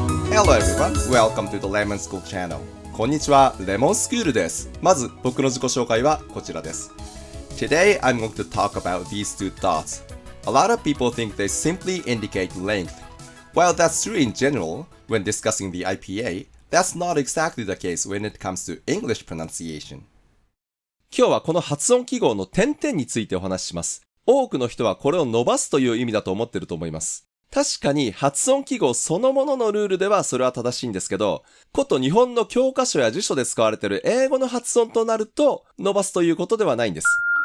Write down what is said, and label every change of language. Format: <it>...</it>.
<en>Hello everyone, welcome to the Lemon School Channel.</en> <ja>こんにちは、レモンスクールです。まず僕の自己紹介はこちらです。</ja> <en>Today I'm going to talk about these two dots. A lot of people think they simply indicate length. While that's true in general, when discussing the IPA, that's not exactly the case when it comes to English pronunciation.</en> <ja>今日はこの発音記号の点々についてお話しします。多くの人はこれを伸ばすという意味だと思っていると思います。確かに発音記号そのもののルールではそれは正しいんですけど、こと日本の教科書や辞書で使われている英語の発音となると伸ばすということではないんです。</ja>